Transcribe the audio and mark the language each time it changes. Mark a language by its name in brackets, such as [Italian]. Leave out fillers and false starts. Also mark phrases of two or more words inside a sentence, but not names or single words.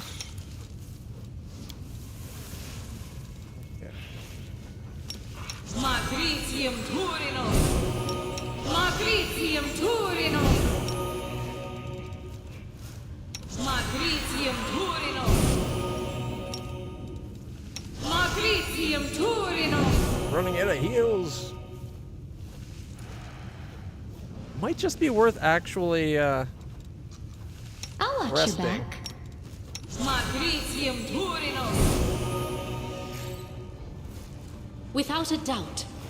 [English] Okay. Magritium Turinos! Magritium Turinos! Magritium Turinos! Magritium Turinos! Running out of heals. Might just be worth actually I'll watch resting. your back. Magritium Turinos! Without a doubt.